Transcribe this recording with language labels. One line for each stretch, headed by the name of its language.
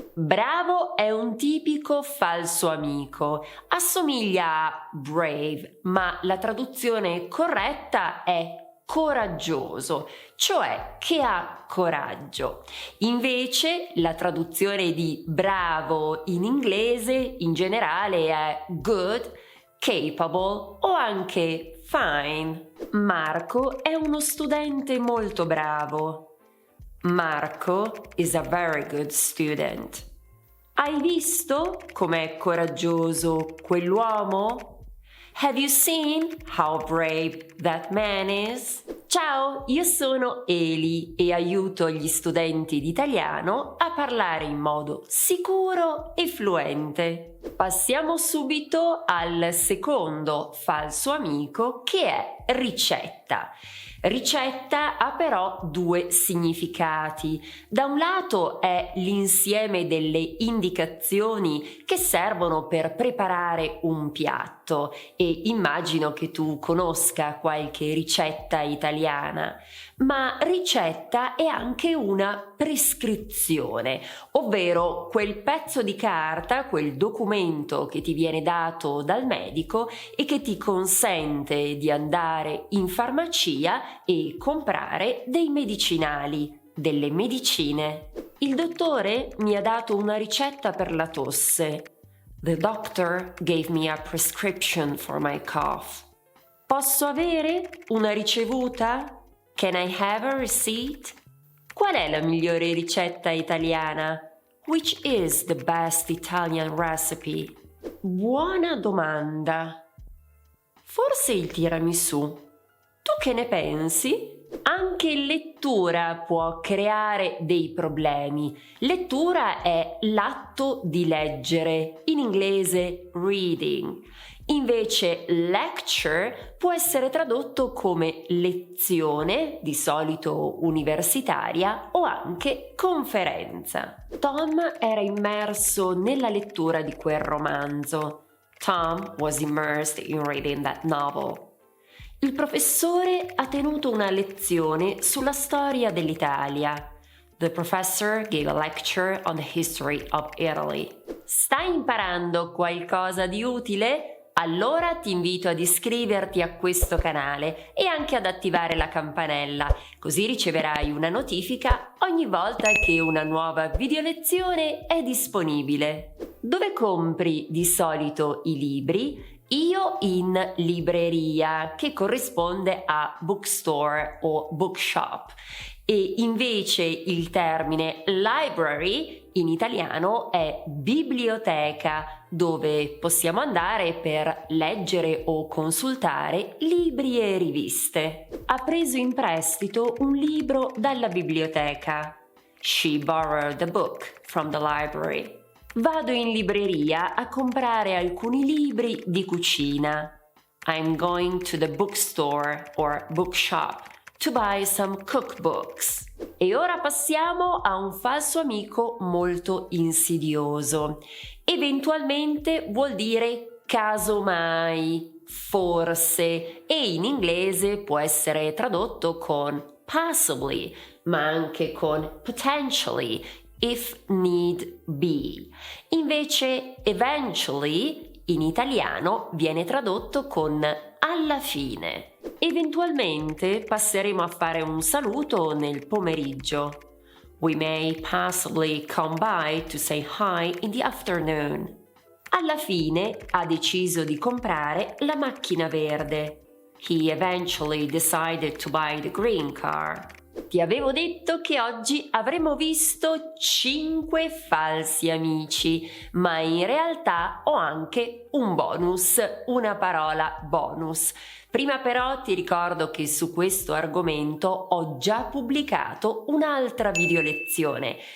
Italian: Bravo è un tipico falso amico, assomiglia a brave, ma la traduzione corretta è coraggioso, cioè che ha coraggio. Invece la traduzione di bravo in inglese in generale è good, capable o anche fine. Marco è uno studente molto bravo.
English: Marco is a very good student.
Italian: Hai visto com'è coraggioso quell'uomo?
English: Have you seen how brave that man is?
Italian: Ciao, io sono Eli e aiuto gli studenti di italiano a parlare in modo sicuro e fluente. Passiamo subito al secondo falso amico, che è ricetta. Ricetta ha però due significati. Da un lato è l'insieme delle indicazioni che servono per preparare un piatto e immagino che tu conosca qualche ricetta italiana, ma ricetta è anche una prescrizione, ovvero quel pezzo di carta, quel documento che ti viene dato dal medico e che ti consente di andare in farmacia e comprare dei medicinali, delle medicine. Il dottore mi ha dato una ricetta per la tosse.
English: The doctor gave me a prescription for my cough.
Italian: Posso avere una ricevuta?
English: Can I have a receipt?
Italian: Qual è la migliore ricetta italiana?
English: Which is the best Italian recipe?
Italian: Buona domanda. Forse il tiramisù. Tu che ne pensi? Anche lettura può creare dei problemi. Lettura è l'atto di leggere, in inglese reading. Invece lecture può essere tradotto come lezione, di solito universitaria, o anche conferenza. Tom era immerso nella lettura di quel romanzo.
English: Tom was immersed in reading that novel.
Italian: Il professore ha tenuto una lezione sulla storia dell'Italia.
English: The professor gave a lecture on the history of Italy.
Italian: Stai imparando qualcosa di utile? Allora ti invito ad iscriverti a questo canale e anche ad attivare la campanella, così riceverai una notifica ogni volta che una nuova video lezione è disponibile. Dove compri di solito i libri? Io in libreria, che corrisponde a bookstore o bookshop, e invece il termine library in italiano è biblioteca, dove possiamo andare per leggere o consultare libri e riviste. Ha preso in prestito un libro dalla biblioteca.
English: She borrowed a book from the library.
Italian: Vado in libreria a comprare alcuni libri di cucina.
English: I'm going to the bookstore or bookshop to buy some cookbooks.
Italian: E ora passiamo a un falso amico molto insidioso. Eventualmente vuol dire casomai, forse, e in inglese può essere tradotto con possibly, ma anche con potentially, if need be. Invece eventually in italiano viene tradotto con alla fine. Eventualmente passeremo a fare un saluto nel pomeriggio.
English: We may possibly come by to say hi in the afternoon.
Italian: Alla fine ha deciso di comprare la macchina verde.
English: He eventually decided to buy the green car.
Italian: Ti avevo detto che oggi avremmo visto 5 falsi amici, ma in realtà ho anche un bonus, una parola bonus. Prima però ti ricordo che su questo argomento ho già pubblicato un'altra video lezione.